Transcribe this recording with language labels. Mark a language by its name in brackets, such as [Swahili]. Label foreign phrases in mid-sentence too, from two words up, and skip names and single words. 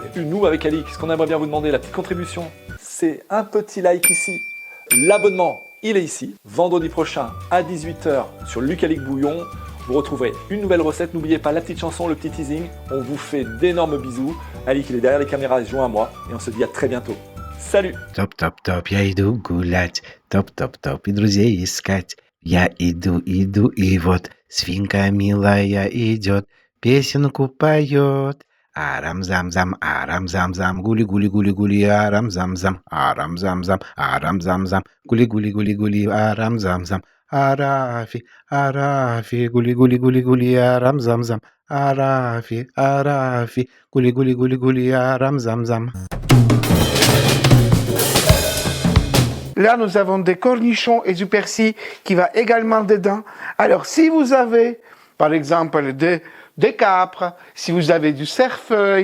[French] Nous, avec Alix, ce qu'on aimerait bien vous demander, la petite contribution, c'est un petit like ici. L'abonnement, il est ici. Vendredi prochain à 18 h sur Lucalic Bouillon, vous retrouverez une nouvelle recette. N'oubliez pas la petite chanson, le petit teasing. On vous fait d'énormes bisous. Alix, il est derrière les caméras, il se joint à moi et on se dit à très bientôt. Salut! [Russian] Топ-топ-топ, я иду гулять, топ-топ-топ, и друзей искать. Я иду, и вот свинка милая идет, песенку поет. Арам-зам-зам, гули-гули-гули-гули, арам-зам-зам, арам-зам-зам, гули-гули-гули-гули, арам-зам-зам. Арафи, арафи, гули-гули-гули-гули, арам-зам-зам, арафи, гули-гули-гули-гули, арам-зам-зам. [French] Là, nous avons des cornichons et du persil qui va également dedans. Alors, si vous avez, par exemple, des capres, si vous avez du cerfeuil,